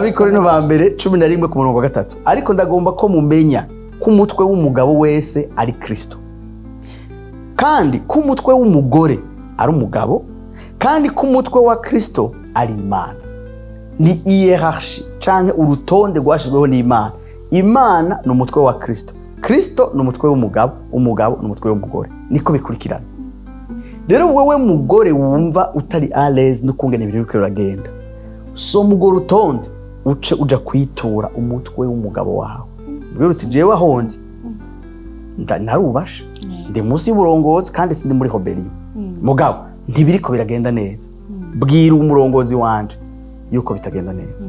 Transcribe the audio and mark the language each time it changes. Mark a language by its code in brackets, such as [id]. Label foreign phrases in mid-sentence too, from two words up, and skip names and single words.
[rn] Abikorinto ba mbere 11 ku murongo wa 3 ariko ndagomba ko mumenya ko umutwe w'umugabo wese ari Kristo kandi ko umutwe w'umugore ari umugabo kandi ko umutwe wa Kristo ari Imana. Ni hierarchie canke urutonde rwashizweho n'Imana. Imana ni umutwe wa Kristo, Kristo ni umutwe w'umugabo, umugabo ni umutwe w'umugore, niko bikurikirana. Rero wewe mugore wumva utari [fr] à l'aise [rn] n'ukungene ibintu biriko biragenda, so mugore utonde uce uja kwitura umutwe w'umugabo wawe. Mbwira uti jewe ahondi ntarubasha ndi munsi y'uburongozi kandi sindi muri hobeliyo mugabo ntibiriko biragenda neza, bwira umurongozi wanje yuko bitagenda neza.